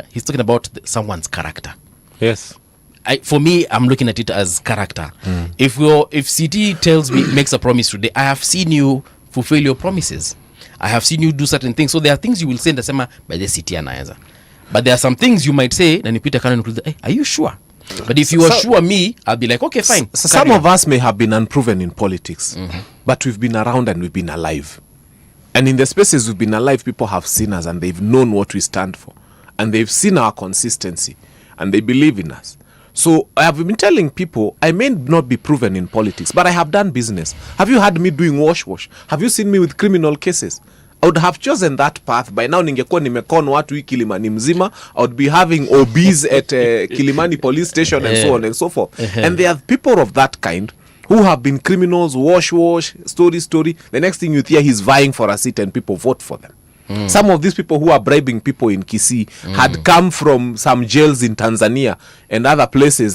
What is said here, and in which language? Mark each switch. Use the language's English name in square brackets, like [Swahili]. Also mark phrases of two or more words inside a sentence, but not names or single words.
[English] He's talking about someone's character. Yes. For me, I'm looking at it as character. If CT tells me, makes a promise today, I have seen you fulfill your promises. I have seen you do certain things. So there are things you will say ndasema by the CT anaeza. But there are some things you might say [Swahili] na nipita kana nikuuliza, [English] hey, are you sure? But if you are sure me, I'll be like, okay, fine. Some of us may have been unproven in politics, but we've been around and we've been alive. And in the spaces we've been alive, people have seen us and they've known what we stand for. And they've seen our consistency and they believe in us. So I have been telling people, I may not be proven in politics, but I have done business. Have you had me doing wash? Have you seen me with criminal cases? I would have chosen that path. By now, [Swahili] ningekuwa nimekon watu hii Kilimani mzima. [English] I would be having OBs at Kilimani police station and so on and so forth. And there are people of that kind who have been criminals, wash, story. The next thing you hear, he's vying for a seat and people vote for them. Some of these people who are bribing people in Kisii had come from some jails in Tanzania and other places.